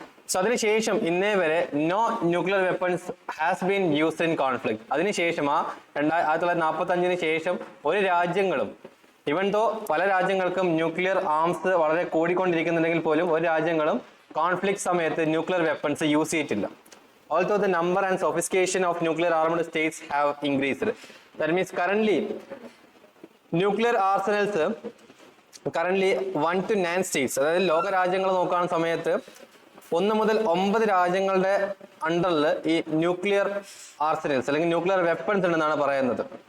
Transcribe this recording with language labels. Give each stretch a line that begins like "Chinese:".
English: so
Malayalam: അതിനുശേഷം ഇന്നേ വരെ
English: No nuclear weapons has been used in conflict.
Malayalam: അതിനുശേഷം 1945 ശേഷം ഒരു രാജ്യങ്ങളും, ഇവൻ ദോ പല രാജ്യങ്ങൾക്കും ന്യൂക്ലിയർ ആംസ് വളരെ കൂടിക്കൊണ്ടിരിക്കുന്നുണ്ടെങ്കിൽ പോലും ഒരു രാജ്യങ്ങളും കോൺഫ്ലിക്ട് സമയത്ത് ന്യൂക്ലിയർ വെപ്പൺസ് യൂസ് ചെയ്തിട്ടില്ല.
English: Although the number and sophistication of nuclear armed states have increased. That means currently nuclear arsenals currently 1 to 9 states,
Malayalam: അതായത് ലോക രാജ്യങ്ങൾ നോക്കുന്ന സമയത്ത് 1 മുതൽ 9 രാജ്യങ്ങളുടെ അണ്ടറിൽ ഈ ന്യൂക്ലിയർ ആർസനൽസ് അല്ലെങ്കിൽ ന്യൂക്ലിയർ വെപ്പൺസ് ഉണ്ടെന്നാണ് പറയുന്നത്.